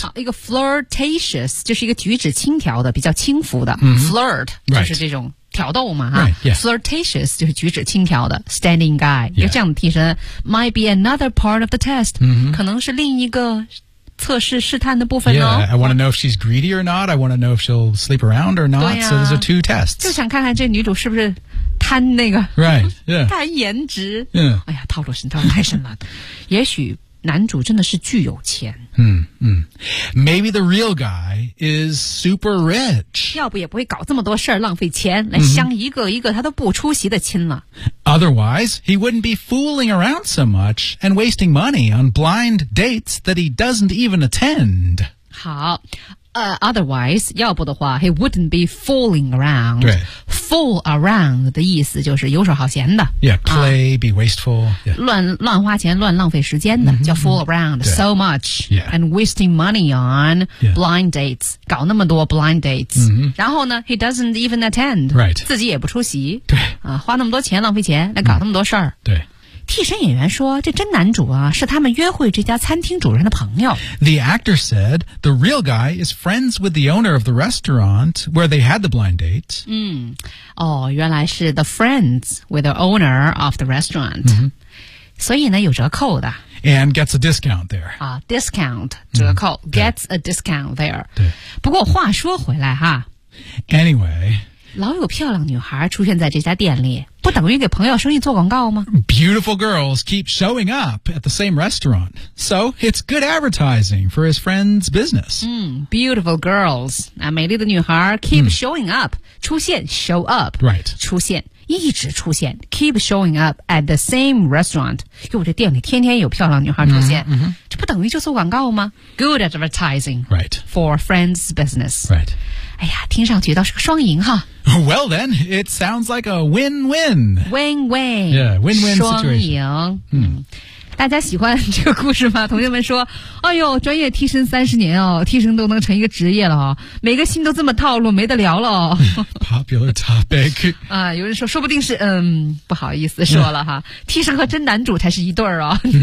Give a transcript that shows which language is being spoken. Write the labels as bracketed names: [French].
[Chinese] 好一个 flirtatious 就是一个举止轻佻的比较轻浮的。 [English] Mm-hmm. [Chinese] Flirt 就是这种。 [English] Right. [Chinese] 挑逗嘛、啊 [English] right, yeah. [Chinese] Flirtatious 就是举止轻佻的 [English] Standing guy、 yeah. [Chinese] 这样的替身 [English] Might be another part of the test、 mm-hmm. [Chinese] 可能是另一个测试试探的部分哦 [English] yeah, I want to know if she's greedy or not I want to know if she'll sleep around or not、 [Chinese] 啊、 [English] So those are two tests [Chinese] 就想看看这女主是不是贪那个 [English] Right、yeah. [Chinese] 贪颜值、 [English] yeah. [Chinese] 哎呀套路深套路太深了也许男主真的是巨有钱、 [English] Maybe the real guy is super rich [Chinese] 要不也不会搞这么多事儿浪费钱来相一个一个他都不出席的亲了、 [English] Otherwise he wouldn't be fooling around so much and wasting money on blind dates that he doesn't even attend [Chinese] 好 [English] Otherwise, [Chinese] 要不的话 [English] he wouldn't be fooling around. [Chinese] 对 fool around 的意思就是游手好闲的。 [English] Yeah, play,、啊、be wasteful.、Yeah. [Chinese] 乱花钱乱浪费时间的、mm-hmm. 叫 fool around、mm-hmm. [English] so much、 yeah. and wasting money on、yeah. blind dates. [Chinese] 搞那么多 [English] blind dates.、 Mm-hmm. [Chinese] 然后呢 [English] he doesn't even attend. Right. [Chinese] 自己也不出席。对、啊。花那么多钱浪费钱来搞那么多事儿、 mm-hmm. 对。替身演员说这真男主啊是他们约会这家餐厅主人的朋友。 [English] The actor said, the real guy is friends with the owner of the restaurant where they had the blind date. [Chinese] 嗯哦原来是 [English] the friends with the owner of the restaurant.、 Mm-hmm. [Chinese] 所以呢有折扣的。 [English] And gets a discount there. 啊 discount, [Chinese] 折扣、 [English] mm-hmm. gets a discount there. [Chinese] 对。不过话说回来哈。 [English] Anyway, [Chinese] 老有漂亮女孩出现在这家店里，不等于给朋友生意做广告吗？ [English] Beautiful girls keep showing up at the same restaurant, so it's good advertising for his friend's business. Beautiful girls, [Chinese] 那美丽的女孩 [English] keep showing up, [Chinese] 出现 [English] show up, right? [Chinese] 出现一直出现 [English] keep showing up at the same restaurant. [Chinese] 哟，这店里天天有漂亮女孩出现， [English] mm-hmm. [Chinese] 这不等于就做广告吗？ [English] Good advertising, right? For friend's business, right? [Chinese] 哎呀听上去倒是个双赢哈。 [English] Well then, it sounds like a win-win. Win-win. Yeah, win-win situation. [Chinese] 双赢。嗯。大家喜欢这个故事吗同学们说哎呦专业替身三十年哦替身都能成一个职业了哦每个星都这么套路没得聊了哦。 [English] Popular topic. [Chinese] 啊有人说说不定是嗯不好意思说了哈。替身和真男主才是一对儿哦。